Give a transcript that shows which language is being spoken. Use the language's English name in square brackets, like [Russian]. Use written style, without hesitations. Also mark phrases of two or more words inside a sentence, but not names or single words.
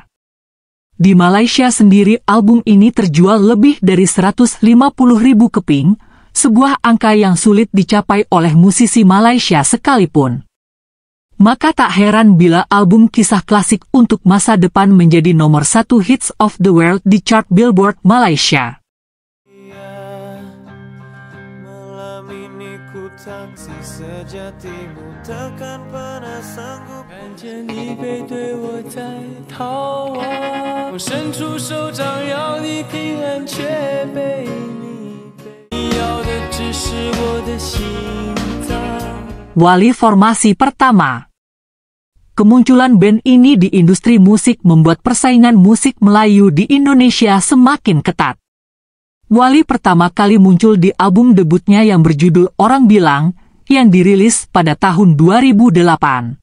[Indonesian] Di Malaysia sendiri album ini terjual lebih dari 150.000 keping, sebuah angka yang sulit dicapai oleh musisi Malaysia sekalipun. Maka tak heran bila album kisah klasik untuk masa depan menjadi nomor 1 [English] hits of the world [Indonesian] di chart Billboard Malaysia. Malam ini ku taksi sejatimu takkan pernah sanggup [Chinese] 看见你背对我在逃亡，我伸出手掌要你平安，却被你背。你要的只是我的心脏。 [Indonesian] Wali formasi pertama. Kemunculan band ini di industri musik membuat persaingan musik Melayu di Indonesia semakin ketat. Wali pertama kali muncul di album debutnya yang berjudul Orang Bilang, yang dirilis pada tahun 2008.